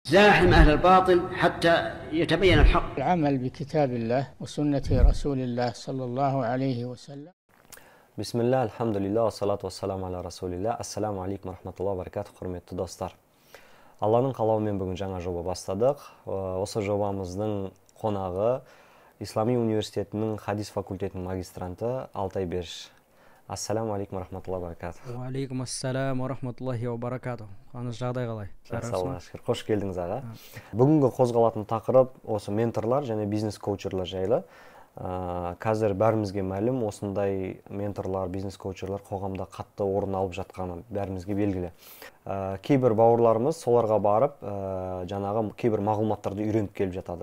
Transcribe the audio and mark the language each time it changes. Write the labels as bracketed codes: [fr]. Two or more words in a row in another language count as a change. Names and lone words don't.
[ar] زاحم أهل الباطل حتى يتبين الحق. العمل بكتاب الله وسنة رسول الله صلى الله عليه وسلم. بسم الله الحمد لله والصلاة والسلام على رسول الله. السلام عليكم رحمة الله وبركاته, [kk] құрметті достар. Алланың қалауымен бүгін жаңа жоба бастадық. Осы жобамыздың қонағы Ислами университетінің хадис факультетінің магистранты Алтай Беріш. [ar] السلام عليكم رحمة الله وبركاته. وعليكم السلام ورحمة الله وبركاته. [kk] Қаныш, жағдай қалай? Шүкір, қош келдіңіз аға. Бүгінгі қозғалатын тақырып осы менторлар және бизнес коучерлар жайлы. Қазір бәрімізге мәлім, осындай менторлар, бизнес коучерлар қоғамда қатты орын алып жатқаны бәрімізге белгілі. Кейбір бауырларымыз соларға барып, жаңағы кейбір мағлұматтарды үйреніп келіп жатады.